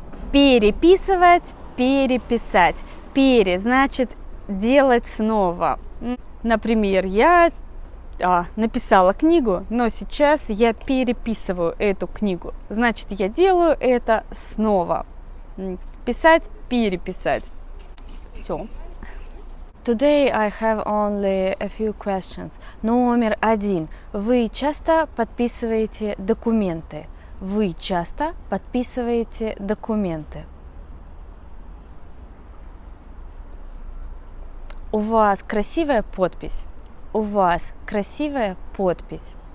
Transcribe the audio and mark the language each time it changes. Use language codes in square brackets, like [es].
[ru] Переписывать, переписать. Значит делать снова. Например, я написала книгу, но сейчас я переписываю эту книгу. Значит, я делаю это снова. Писать, переписать. Все. [en] Today I have only a few questions. [ru] Номер 1. Вы часто подписываете документы? Вы часто подписываете документы? У вас красивая подпись? У вас красивая подпись?